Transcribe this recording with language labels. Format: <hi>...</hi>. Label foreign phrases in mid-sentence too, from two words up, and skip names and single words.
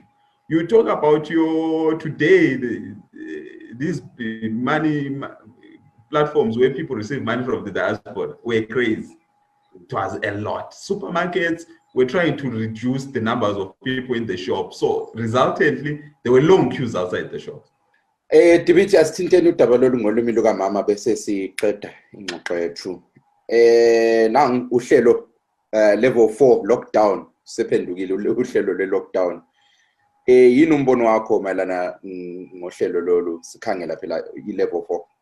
<en>You talk about these money platforms where people receive money from the diaspora were crazy. It was a lot. Supermarkets were trying to reduce the numbers of people in the shop. So resultantly, there were long queues outside the shops.</en> <nd>Dibithi asithinteni udaba lolu ngolimi lukamama bese siqeda ingxoxo yethu. Nang uhlelo</nd> <en>level 4 lockdown</en> <nd>sephendukile uhlelo le lockdown. Yini umbono wakho mayelana ngohlelo lolu sikhangela phela i-level 4?</nd>